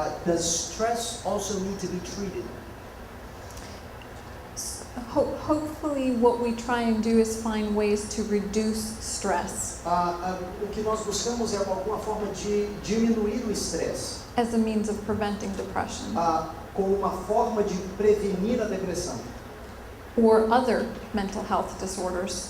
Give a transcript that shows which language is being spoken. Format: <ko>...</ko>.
<en>Does stress also need to be treated? Hopefully what we try and do is find ways to reduce stress</en> <pt>O que nós buscamos é alguma forma de diminuir o estresse,</pt> <en>as a means of preventing depression</en> <pt>como uma forma de prevenir a depressão</pt> <en>or other mental health disorders.</en>